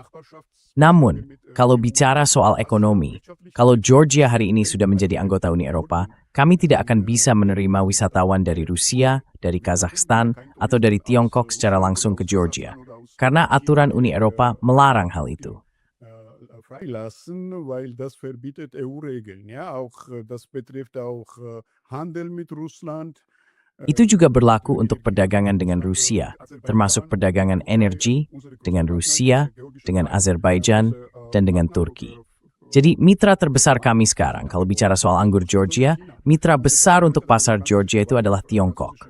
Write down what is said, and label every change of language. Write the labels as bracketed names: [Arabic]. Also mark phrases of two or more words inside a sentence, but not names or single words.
[Indonesian] Namun, kalau bicara soal ekonomi, kalau Georgia hari ini sudah menjadi anggota Uni Eropa, kami tidak akan bisa menerima wisatawan dari Rusia, dari Kazakhstan, atau dari Tiongkok secara langsung ke Georgia, karena aturan Uni Eropa melarang hal itu. [German] Freilassen, weil das verbietet EU-Regeln. Ja, auch das betrifft auch Handel mit Russland. [Indonesian] Itu juga berlaku untuk perdagangan dengan Rusia, termasuk perdagangan energi dengan Rusia, dengan Azerbaijan, dan dengan Turki. Jadi mitra terbesar kami sekarang, kalau bicara soal anggur Georgia, mitra besar untuk pasar Georgia itu adalah Tiongkok.